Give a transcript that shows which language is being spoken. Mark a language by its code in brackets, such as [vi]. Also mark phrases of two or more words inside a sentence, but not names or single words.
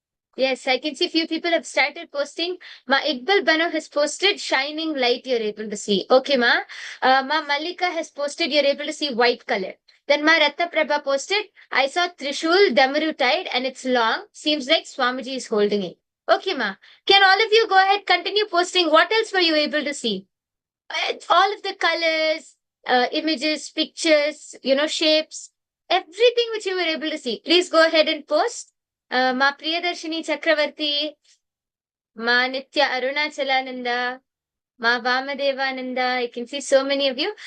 [en] Yes, I can see few people have started posting. Ma Iqbal Bano has posted shining light, you're able to see. Okay, ma. Ma Malika has posted, you're able to see white color. Then Ma Ratna Prabha posted, I saw Trishul Damaru tied and it's long. Seems like Swamiji is holding it. Okay, ma. Can all of you go ahead, continue posting? What else were you able to see? All of the colors, images, pictures, shapes, everything which you were able to see. Please go ahead and post. Ma Priyadarshini Chakravarti, Ma Nitya Arunachalananda, Ma Vamadevananda. I can see so many of you.